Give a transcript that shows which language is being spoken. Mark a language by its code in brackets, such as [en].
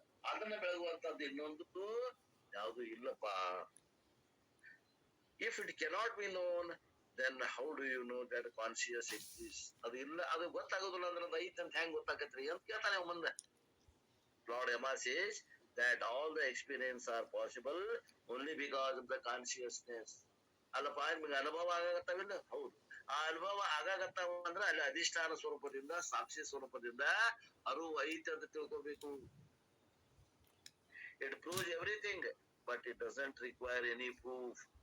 [kn] ಅದನ್ನ ಬೆಳಗುವಂತದ್ದು ಇನ್ನೊಂದು ಯಾವುದು ಇಲ್ಲಪ್ಪ. [en] If it cannot be known, then how do you know that conscious exists? [kn] ಅದು ಇಲ್ಲ, ಅದು ಗೊತ್ತಾಗೋದಿಲ್ಲ ಅಂದ್ರೆ ಅದು ಐತ್ ಅಂತ ಹೆಂಗ್ ಗೊತ್ತಾಗತ್ರಿ ಅಂತ ಕೇಳ್ತಾನೆ ಮುಂದೆ. [en] Lord Yama says that all the experience are possible only because of the consciousness. [kn] ಅಲ್ಲಪ್ಪ ನಿಮ್ಗೆ ಅನುಭವ ಆಗತ್ತಾವಿಲ್ಲ? ಹೌದು. ಆ ಅನುಭವ ಆಗಾಗತ್ತಾವ ಅಂದ್ರೆ ಅಲ್ಲಿ ಅಧಿಷ್ಠಾನ ಸ್ವರೂಪದಿಂದ, ಸಾಕ್ಷಿ ಸ್ವರೂಪದಿಂದ ಅರಿವು ಐತೆ ಅಂತ ತಿಳ್ಕೋಬೇಕು. [en] It proves everything, but it doesn't require any proof.